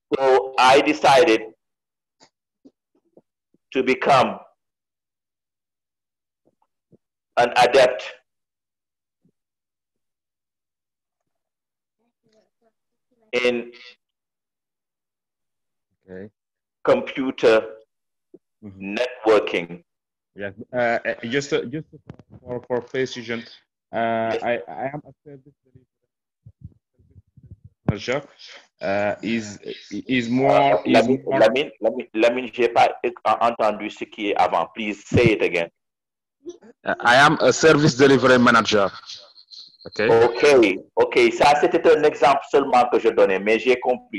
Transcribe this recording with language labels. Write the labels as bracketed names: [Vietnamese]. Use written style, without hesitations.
[English] So I decided to become an adept in computer networking. Yeah, just for precision, I am a service manager. Is more. [French] Lamine, j'ai pas entendu ce qui est avant. [English] Please say it again. I am a service delivery manager. Okay. [French] Ça, c'était un exemple seulement que je donnais, mais j'ai compris.